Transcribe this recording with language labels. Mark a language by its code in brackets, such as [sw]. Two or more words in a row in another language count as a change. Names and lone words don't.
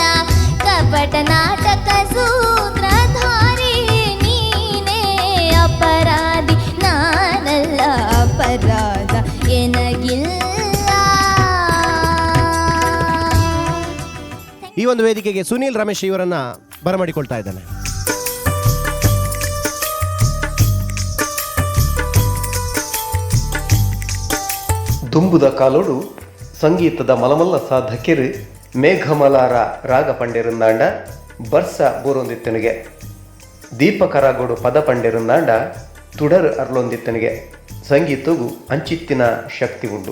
[kn] ಕಪಟ ನಾಟಕ ಸೂತ್ರಧಾರಿ ನೀನೇ, ಅಪರಾಧಿ ನಾನಲ್ಲ, ಅಪರಾಧ ಏನಗಿಲ್ಲ. ಈ ಒಂದು ವೇದಿಕೆಗೆ ಸುನೀಲ್ ರಮೇಶ್ ಇವರನ್ನ ಬರಮಾಡಿಕೊಳ್ತಾ ಇದ್ದಾನೆ. [tcy] ದುಂಬುದ ಕಾಲೋಡು ಸಂಗೀತದ ಮಲಮಲ್ಲ ಸಾಧಕಿರು ಮೇಘಮಲಾರ ರಾಗ ಪಂಡಿರುಂದಾಂಡ ಬರ್ಸ ಬೋರೊಂದಿತ್ತನಿಗೆ ದೀಪಕರಾಗೋಡು ಪದ ಪಂಡಿರುಂದಾಂಡ ತುಡರ್ ಅರ್ಲೊಂದಿತ್ತನಿಗೆ ಸಂಗೀತಗೂ ಅಂಚಿತ್ತಿನ ಶಕ್ತಿ ಉಂಡು.